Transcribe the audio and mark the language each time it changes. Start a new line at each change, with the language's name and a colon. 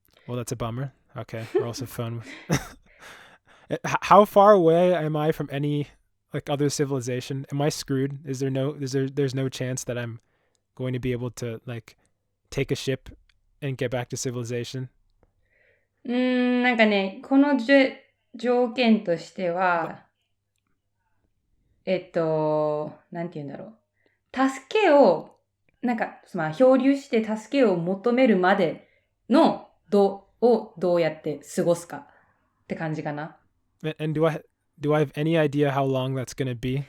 English: Well, that's a bummer. Okay, or else a phone. How far away am I from any like other civilization? Am I screwed? There's no chance that I'm going to be able to like take a ship and get back to civilization?
Japanese: なんかね、この条件としては、なんて言うんだろう。助けを、なんか、まあ、漂流して助けを求めるまでのどうやって過ごすかって感じかな。
English: And do I have any idea how long that's going to be?